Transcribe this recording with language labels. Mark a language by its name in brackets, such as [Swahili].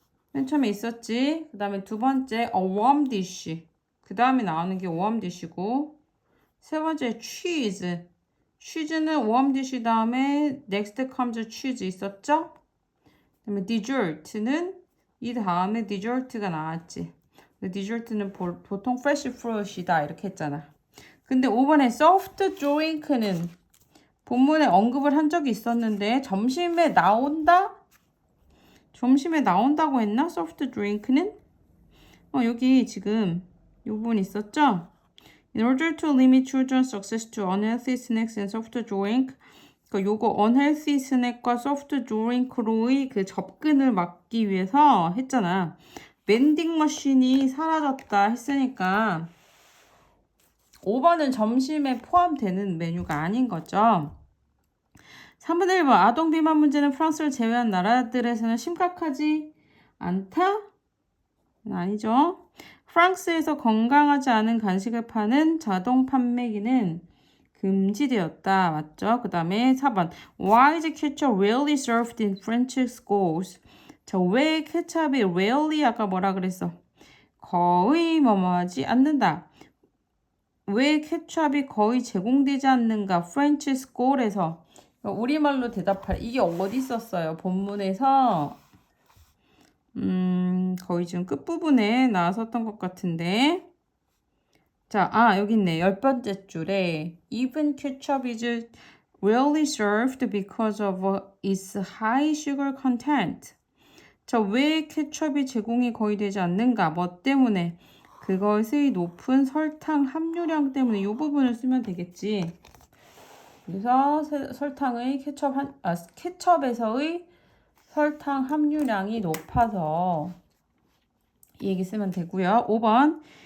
[Korean] 맨 처음에 있었지. 그 다음에 두 번째 [English] a warm dish. [Korean] 그 다음에 나오는 게 warm dish고 세 번째 cheese. cheese는 warm dish 다음에 [English] next comes cheese [Korean] 있었죠? 그 다음에 dessert는 이 다음에 dessert가 나왔지. dessert는 보통 fresh fruit이다 이렇게 했잖아. 근데 5번에 soft drink는 본문에 언급을 한 적이 있었는데 점심에 나온다? 점심에 나온다고 했나? soft drink는? 여기 지금 이 부분 있었죠? [English] In order to limit children's access to unhealthy snacks and soft drink, [Korean] 그러니까 요거 unhealthy snack과 soft drink로의 그 접근을 막기 위해서 했잖아. vending 머신이 사라졌다 했으니까 5번은 점심에 포함되는 메뉴가 아닌 거죠. 3번 1번 아동 비만 문제는 프랑스를 제외한 나라들에서는 심각하지 않다? 아니죠. 프랑스에서 건강하지 않은 간식을 파는 자동 판매기는 금지되었다. 맞죠? 그 다음에 4번 [English] Why is ketchup rarely served in French schools? [Korean] 자, 왜 케찹이 rarely 아까 뭐라 그랬어? 거의 뭐뭐하지 않는다. 왜 케찹이 거의 제공되지 않는가? 프렌치 스쿨에서 우리말로 대답할 이게 어디 있었어요? 본문에서 거의 지금 끝부분에 나왔었던 것 같은데 자, 여기 있네. 10번째 줄에 [English] Even ketchup is rarely served because of its high sugar content. [Korean] 자, 왜 케첩이 제공이 거의 되지 않는가? 뭐 때문에? 그것의 높은 설탕 함유량 때문에 이 부분을 쓰면 되겠지. 그래서 설탕의 케첩에서의 설탕 함유량이 높아서 이 얘기 쓰면 되고요. 5번